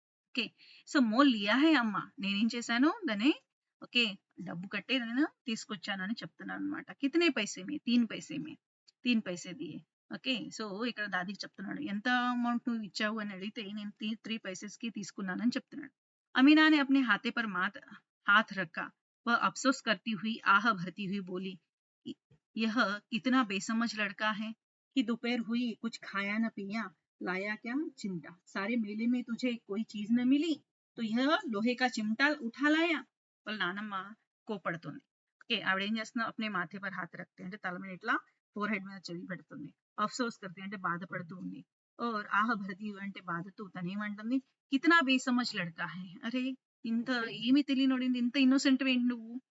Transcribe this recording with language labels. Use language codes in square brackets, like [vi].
[te] Okay, so [hi] mole Liya high [te] అమ్మా, నేనేం చేశాను, దాన్ని ఓకే డబ్బు కట్టే నేను తీసుకొచ్చానని చెప్తున్నాను అనమాట. [hi] కితనే పైసే మే, 3 पैसे మే, 3 पैसे దియే. [te] ఓకే, సో ఇక్కడ దాదికి చెప్తున్నాడు, ఎంత అమౌంట్ నువ్వు ఇచ్చావు అని అడిగితే నేను 3 पैसेस కి తీసుకున్నానని చెప్తున్నాడు. [hi] अमीना ने अपने हाथे पर हाथ रखा, वह अफसोस करती हुई आह भरती हुई बोली, यह कितना बेसमझ लड़का है कि दोपहर हुई कुछ खाया न पिया, लाया क्या चिमटा. सारे मेले में तुझे कोई चीज न मिली तो यह लोहे का चिमटा उठा लाया. [te] వాళ్ళ నానమ్మ కోపడుతుంది. ఓకే, ఆవిడ ఏం చేస్తున్నా, [hi] అప్నే మాథే పర్ హాత్ రక్తే [te] అంటే తల మీద ఇట్లా ఫోర్ హెడ్ మీద చెయ్యి పెడుతుంది. అఫ్సోస్ కర్తే అంటే బాధపడుతూ ఉంది. ఓర్ ఆహ భరతి అంటే బాధతో తను ఏమంటుంది, [hi] కితనా బేసమజ్ లడ్కా హై, [te] అరే ఇంత ఏమి తెలియనోడింది, ఇంత ఇన్నోసెంట్ ఏంటి నువ్వు.